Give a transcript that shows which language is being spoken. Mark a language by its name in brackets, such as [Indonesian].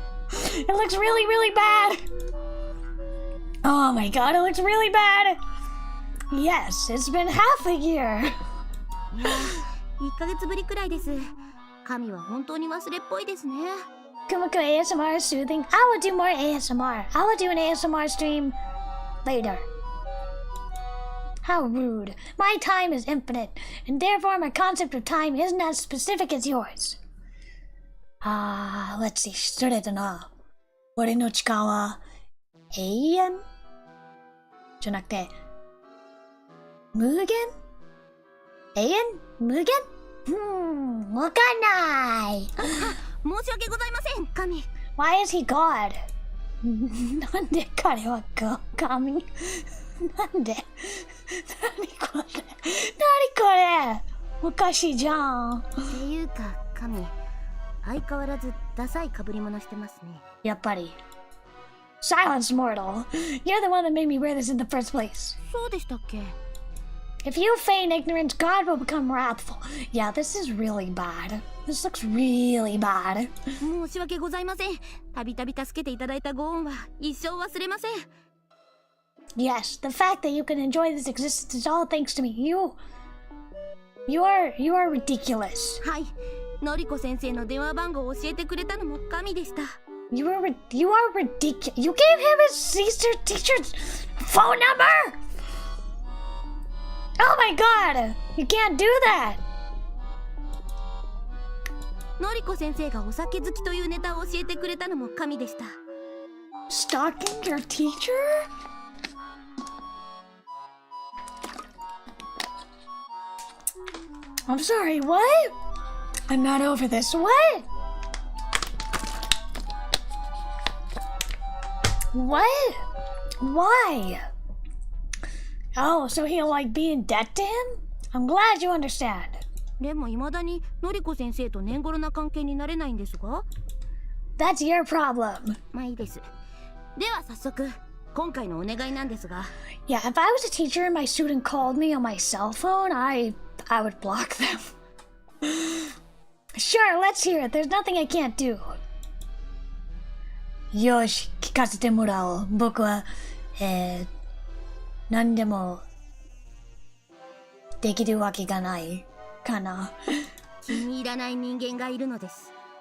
[English] It looks really, really bad. Oh my god, it looks really bad. Yes, it's been half a year. [Japanese] いや、1ヶ月ぶりくらいです。神は本当に忘れっぽいですね。 [English] Kumakko ASMR is soothing. I will do more ASMR. I will do an ASMR stream later. How rude. My time is infinite, and therefore my concept of time isn't as specific as yours. Let's see. [Japanese] 失礼だな。俺の時間は永遠じゃなくて無限永遠無限わかんない。申し訳ございません、神。 [English] Why is he God? [Japanese] なんで彼は神なんで何これおかしいじゃん。っていうか、神、相変わらずダサい被り物してますね。やっぱり。 Silence, mortal. [English] You're the one that made me wear this in the first place. [Japanese] そうでしたっけ？ [English] If you feign ignorance, God will become wrathful. Yeah, this is really bad. This looks really bad. [Japanese] 申し訳ございません。たびたび助けていただいたご恩は一生忘れません。 [English] Yes, the fact that you can enjoy this existence is all thanks to me. You are ridiculous. [Japanese] はい。のりこ先生の電話番号を教えてくれたのも神でした。 [English] You are ridiculous. You gave him his teacher's phone number? Oh my god! You can't do that! [Japanese] のりこ先生がお酒好きというネタを教えてくれたのも神でした。 [English] Stalking your teacher? I'm sorry, what? I'm not over this. What? What? Why? Oh, so he'll like be in debt to him? I'm glad you understand. [Japanese] でも未だにのりこ先生と年頃な関係になれないんですが？ [English] That's your problem. [Japanese] まあいいです。では早速、今回のお願いなんですが。 [English] Yeah, if I was a teacher and my student called me on my cell phone, I would block them. Sure, let's hear it. There's nothing I can't do. [Japanese] よし、聞かせてもらおう。僕は、何でもできるわけがないかな。気に入らない人間がいるのです。